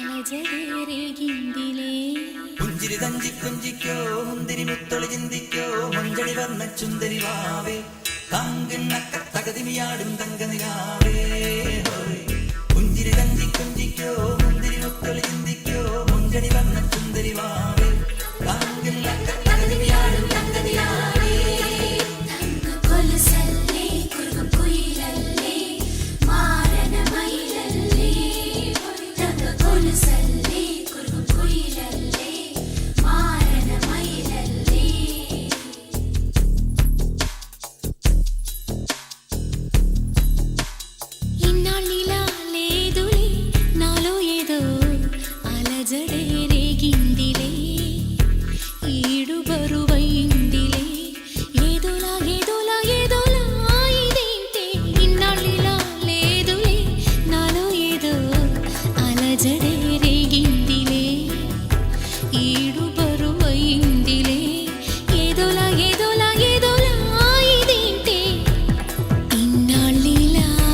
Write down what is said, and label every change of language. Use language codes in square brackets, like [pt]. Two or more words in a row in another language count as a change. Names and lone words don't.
[te] అలజడే రేగిందిలే [ml] പുഞ്ചിരി തഞ്ചിക്കുഞ്ചിക്കോ മുന്തിരി മുത്തൊളി ചിന്തിക്കോ മഞ്ചളി വർണ്ണ ചുന്ദരി വാവേ താങ്കിണ്ണക്ക തകതിമിയാടും തങ്കനിലാവേ പുഞ്ചിരി തഞ്ചിക്കുഞ്ചിക്കോ മുന്തിരി മുത്തൊളി ചിന്തിക്കോ മഞ്ചളി വർണ്ണ ചുന്ദരി വാവേ താങ്കിണ്ണക്ക തകതിമിയാടും തങ്കനിലാവേ തങ്ക കൊലുസല്ലേ കുറുകും കുയിലല്ലേ മാരന മയിലല്ലേ തങ്ക കൊലുസല്ലേ കുറുകും കുയിലല്ലേ മാരന മയിലല്ലേ [te] ఇన్నాళ్ళిలా లేదులే నాలో ఏదో అలజడే రేగిందిలే ఈడు బరువైందిలే ఏదోలా ఏదోలా ఏదోలా ఇదేంటే ఇన్నాళ్ళిలా లేదులే నాలో ఏదో అలజడే రేగిందిలే ఈడు బరువైందిలే ఏదోలా ఏదోలా ఏదోలా ఇదేంటే ఇన్నాళ్ళిలా